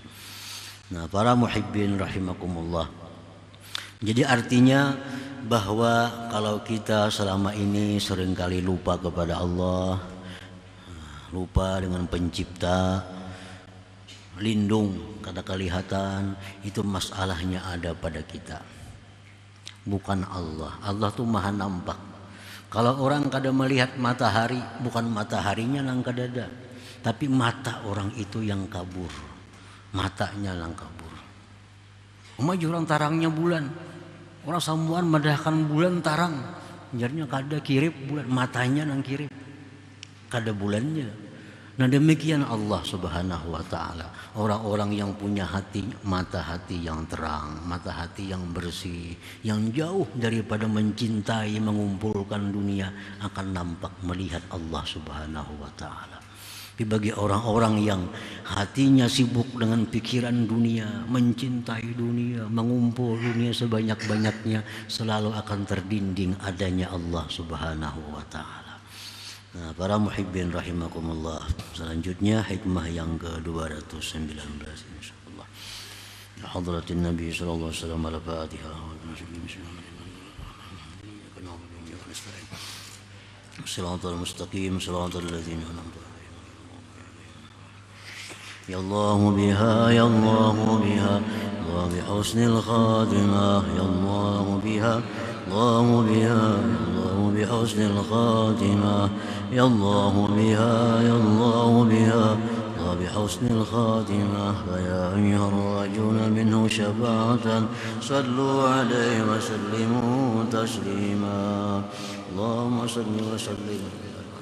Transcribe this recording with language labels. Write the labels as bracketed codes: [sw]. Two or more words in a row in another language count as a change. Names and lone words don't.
[id] Nah, para [ar] محبين رحمكم الله. [id] Jadi artinya bahwa kalau kita selama ini seringkali lupa kepada Allah, lupa dengan pencipta, lindung kada kelihatan, itu masalahnya ada pada kita, bukan Allah. Allah tuh maha nampak. Kalau orang kada melihat matahari, bukan mataharinya yang kada ada, tapi mata orang itu yang kabur, matanya yang kabur. [bjn] Orang tarangnya bulan, orang sambuan madahkan bulan tarang, jadinya kada kirip bulan, matanya nang kirip, kada bulannya. [id] Nah, demikian Allah [ar] سبحانه وتعالى. [id] Orang-orang yang punya hati, mata hati yang terang, mata hati yang bersih, yang jauh daripada mencintai mengumpulkan dunia, akan nampak melihat Allah [ar] سبحانه وتعالى. [id] Tapi bagi orang-orang yang hatinya sibuk dengan pikiran dunia, mencintai dunia, mengumpul dunia sebanyak-banyaknya, selalu akan terdinding adanya Allah [ar] سبحانه وتعالى. [id] Nah, para [ar] محبين رحمكم الله, [id] selanjutnya hikmah yang ke-219 insyaallah. [ar] حضرة النبي صلى الله عليه وسلم الفاتحة. صراط المستقيم صراط الذين أنعمت عليهم. يا الله بها يا الله بها وبحسن الخاتمة يا الله بها الله بها الله بحسن الخاتمة. يا الله بها يا الله بها وبحسن الخاتمة فيا أيها الراجون منه شفاعة صلوا عليه وسلموا تسليما اللهم صل وسلم